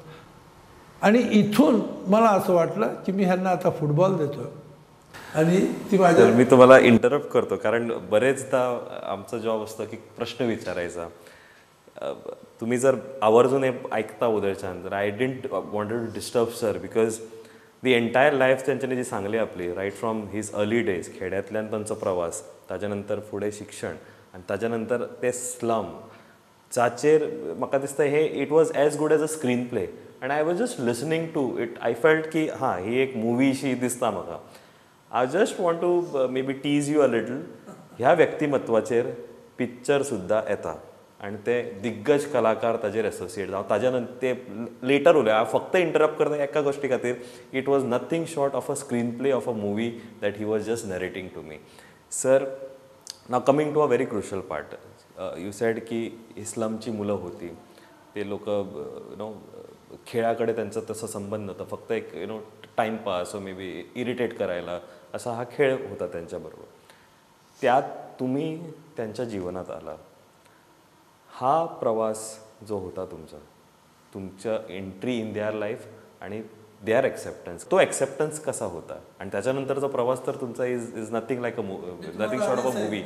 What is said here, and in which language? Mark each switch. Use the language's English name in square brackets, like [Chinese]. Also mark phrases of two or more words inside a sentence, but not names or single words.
[Marathi] आणि इथून मला असं वाटलं की मी ह्यांना आता फुटबॉल देतो आणि ती माझ्या. मी तुम्हाला [English] इंटरप्ट करतो [Marathi] कारण बरेचदा आमचा जॉब असतो की प्रश्न विचारायचा. [Konkani] तुम्ही जर आवर्जून ऐकता उदयचांद, तर [English] I didn't wanted to disturb sir because the entire life [Konkani] त्यांच्यानी जी सांगली आपली, [English] right from his early days, [Konkani] खेड्यातल्यान त्यांचा प्रवास, त्याच्यानंतर पुढे शिक्षण आणि त्याच्यानंतर ते स्लम, जाचेर म्हाका दिसता हे [English] it was as good as a screen play. and I was just listening to it. I felt [Konkani] की हां ही एक मुवीशी दिसता म्हाका. [English] I just want to maybe tease you a little. [Konkani] ह्या व्यक्तिमत्वाचेर पिक्चर सुद्धा येता आणि ते दिग्गज कलाकार ताजेर एसोसिएट जावं. ताज्या नंतर ते लेटर उलय. हांव फक्त इंटरप्ट करता एका गोष्टी खातीर. [English] it was nothing short of a screen play of a movie that he was just narrating to me. sir, now coming to a very crucial part. you said [Marathi] की इस्लामची मुलं होती, ते लोक खेळाकडे त्यांचा तसा संबंध नव्हता, फक्त एक टाईमपास [English] maybe [Marathi] इरिटेट करायला असा हा खेळ होता त्यांच्याबरोबर. त्यात तुम्ही त्यांच्या जीवनात आला हा प्रवास जो होता तुमच्या [English] entry in their life [Marathi] आणि [English] their acceptance, [Marathi] तो एक्सेप्टन्स कसा होता आणि त्याच्यानंतरचा प्रवास तर तुमचा [English] is nothing like nothing short of a movie.